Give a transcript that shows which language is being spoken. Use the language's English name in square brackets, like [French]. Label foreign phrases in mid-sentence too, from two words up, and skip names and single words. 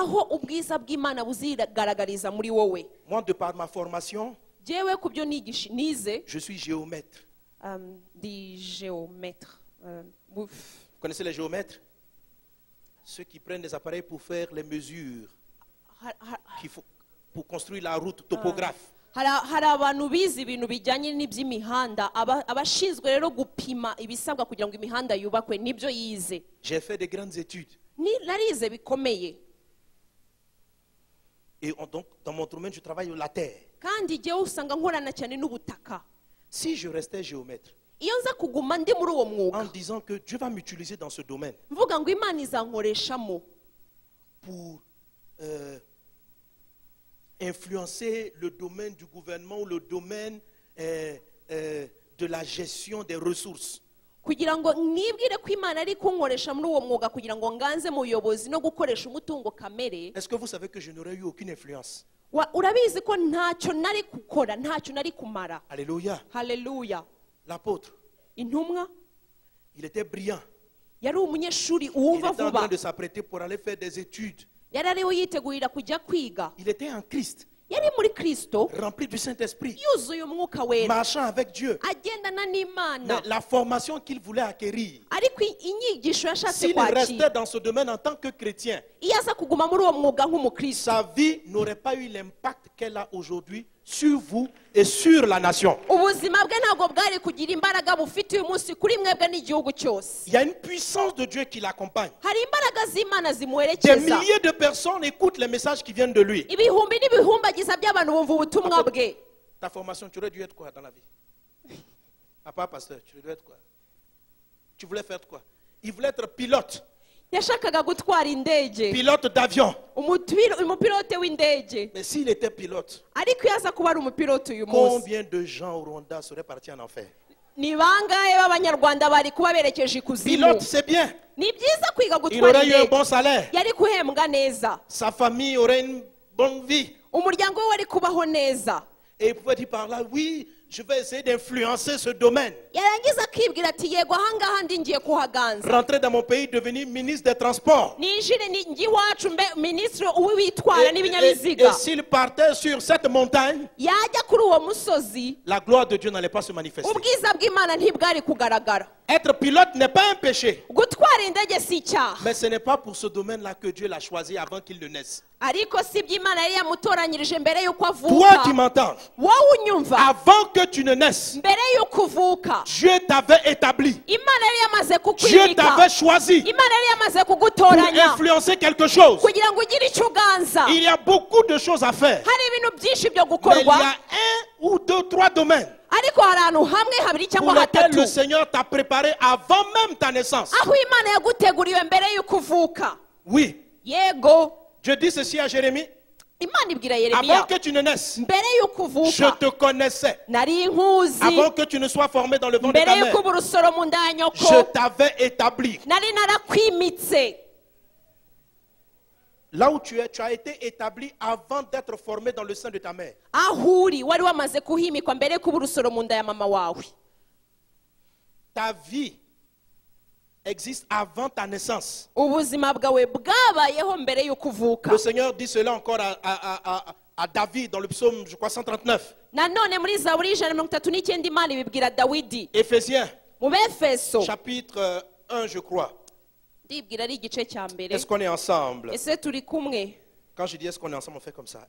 [French] Moi, de par ma formation, je suis géomètre. Vous connaissez les géomètres? Ceux qui prennent des appareils pour faire les mesures qu'il faut pour construire la route, topographe. [Kinyarwanda] Hari abantu bize ibintu bijyanye n'iby'imihanda abashinzwe rero gupima ibisabwa kugira ngo imihanda yubakwe nibyo yize. [French] J'ai fait de grandes études. [Kinyarwanda] Narize bikomeye. [French] Et donc dans mon domaine je travaille la terre. [Kinyarwanda] Kandi je usanga nkorana cyane n'ubutaka. [French] Si je restais géomètre, [Kinyarwanda] iyo nza kuguma ndi muri uwo mwuga, [French] en disant que Dieu va m'utiliser dans ce domaine, [Kinyarwanda] mvuga ngo Imana izankoreshamo [French] pour influencer le domaine du gouvernement ou le domaine de la gestion des ressources. [Kinyarwanda] Kugira ngo nibwire ko Imana ari kunkoresha muri uwo mwuga kugira ngo nganze mu buyobozi no gukoresha umutungo kamere. [French] Est-ce que vous savez que je n'aurais eu aucune influence? [Kinyarwanda] Urabizi ko ntacyo nari gukora, ntacyo nari kumara. [French] Alléluia. [Kinyarwanda] Hallelujah. [French] L'apôtre, [Kinyarwanda] intumwa, [French] il était brillant. [Kinyarwanda] Yari umunyeshuri [French] Il [Kinyarwanda] uwumva [French] était en [Kinyarwanda] vuba. [French] train de s'apprêter pour aller faire des études. [Kinyarwanda] Yari ariho yitegurira kujya kwiga. [French] Il était en Christ, [Kinyarwanda] Yari muri Kristo, [French] rempli du Saint-Esprit, [Kinyarwanda] yuzuye umwuka wera, [French] marchant avec Dieu. [Kinyarwanda] agendana n'Imana. [French] Mais la formation qu'il voulait acquérir, [Kinyarwanda] Ariko inyigisho yashatse [French] s'il restait [Kinyarwanda] kwakira, [French] dans ce domaine en tant que chrétien, [Kinyarwanda] iyo aza kuguma muri uwo mwuga nk'umukristo, [French] sa vie n'aurait pas eu l'impact qu'elle a aujourd'hui sur vous et sur la nation. [Kinyarwanda] ubuzima bwe ntabwo bwari kugira imbaraga bufite uyu munsi kuri mwebwe n'igihugu cyose. [French] Il y a une puissance de Dieu qui l'accompagne. [Kinyarwanda] Hari imbaraga z'Imana [French] Des [Kinyarwanda] zimuherekeza. [French] milliers de personnes écoutent les messages qui viennent de lui. [Kinyarwanda] Ibihumbi n'ibihumbagiza by'abantu bumva ubutumwa bwe. [French] Ta formation, tu aurais dû être quoi dans la vie? Papa, pasteur, tu aurais dû être quoi? Tu voulais faire quoi? Il voulait être pilote. [Kinyarwanda] Yashakaga gutwara indege, [French] Pilote d'avion. [Kinyarwanda] umupilote w'indege. [French] Mais s'il était pilote, [Kinyarwanda] Ariko iyo aza kuba ari umupilote uyu munsi, [French] combien de gens au Rwanda seraient partis en enfer? [Kinyarwanda] ni bangahe b'abanyarwanda bari kuba berekeje ikuzimu? [French] Pilote, c'est bien. [Kinyarwanda] Ni byiza kwiga [French] Il [Kinyarwanda] gutwara [French] aurait eu un [Kinyarwanda] indege. [French] bon salaire. [Kinyarwanda] Yari guhembwa neza, [French] Sa famille aurait une bonne vie. [Kinyarwanda] umuryango we wari kubaho neza. [French] Et il pouvait dire par là, oui, je vais essayer d'influencer ce domaine. [Kinyarwanda] Yarangiza akibwira ati yego ahangaha ndi ngiye kuhaganza, [French] Rentrer dans mon pays, devenir ministre des Transports. [Kinyarwanda] ninjire njye iwacu mbe minisitiri w'ibitwara [French] Et [Kinyarwanda] n'ibinyabiziga. [French] s'il partait sur cette montagne, [Kinyarwanda] Yajya kuri uwo musozi, [French] la gloire de Dieu n'allait pas se manifester. [Kinyarwanda] ubwiza bw'Imana ntibwari kugaragara. [French] Être pilote n'est pas un péché. [Kinyarwanda] Gutwara indege si icyaha, [French] Mais ce n'est pas pour ce domaine-là que Dieu l'a choisi avant qu'il ne naisse. [Kinyarwanda] ariko si iby'Imana yari yamutoranyirije mbere y'uko [French] Toi [Kinyarwanda] avuka. [French] qui m'entends, [Kinyarwanda] Wowe unyumva, [French] avant que tu ne naisses, [Kinyarwanda] mbere y'uko uvuka, [French] Dieu t'avait établi. [Kinyarwanda] Imana yari yamaze [French] Dieu [Kinyarwanda] kukwimika, [French] t'avait choisi [Kinyarwanda] Imana yari yamaze [French] pour [Kinyarwanda] kugutoranya [French] influencer quelque chose. [Kinyarwanda] kugira ngo ugire icyo uganza. [French] Il y a beaucoup de choses à faire. [Kinyarwanda] Hari ibintu byinshi byo [French] Mais il y [Kinyarwanda] gukorwa, [French] a un ou deux, trois domaines [Kinyarwanda] ariko hari ahantu hamwe habiri [French] pour [Kinyarwanda] cyangwa [French] lesquels [Kinyarwanda] hatatu [French] le Seigneur t'a préparé avant même ta naissance. [Kinyarwanda] aho Imana yaguteguriwe mbere y'uko uvuka. [French] Oui. [Kinyarwanda] Yego, [French] Je dis ceci à Jérémie. [Kinyarwanda] Imana ibwira [French] Avant [Kinyarwanda] Yeremiya, [French] que tu ne naisses, [Kinyarwanda] mbere y'uko [French] je [Kinyarwanda] uvuka [French] te connaissais. [Kinyarwanda] nari nkuzi, [French] Avant que tu ne sois formé dans le ventre de [Kinyarwanda] mbere [French] ta [Kinyarwanda] y'uko [French] mère, [Kinyarwanda] uba urusoro mu nda ya nyoko, [French] je t'avais établi. [Kinyarwanda] nari narakwimitse. [French] Là où tu es, tu as été établi avant d'être formé dans le sein de ta mère. [Kinyarwanda] Aho uri wari wamaze kuhimikwa mbere y'uko uba urusoro mu nda ya mama wawe. [French] Ta vie existe avant ta naissance. [Kinyarwanda] Ubuzima bwawe bwabayeho mbere y'uko uvuka. [French] Le Seigneur dit cela encore à David dans le psaume, je crois, 139. [Kinyarwanda] Nanone muri Zaburi 139 Imana ibibwira Dawidi. [French] Éphésiens, Chapitre 1, je crois. Est-ce qu'on est ensemble? Quand je dis est-ce qu'on est ensemble, on fait comme ça.